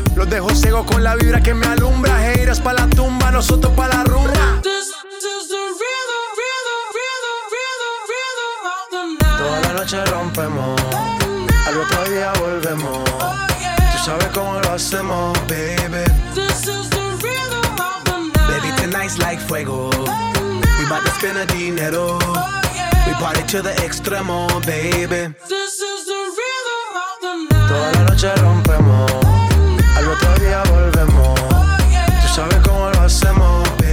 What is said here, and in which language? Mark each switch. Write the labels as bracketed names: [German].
[Spanish] Los dejo ciego con la vibra que me alumbra. Haters pa' la tumba, nosotros pa' la rumba. Toda la noche rompemos, al otro día volvemos. Tú sabes cómo lo hacemos, baby. [English] This is the rhythm of the night. Baby, tonight's like fuego. We about to spend the dinero. We party to the extremo, baby. This is the rhythm of the night. [Spanish] Toda la noche rompemos, al otro día volvemos. Tú sabes cómo lo hacemos.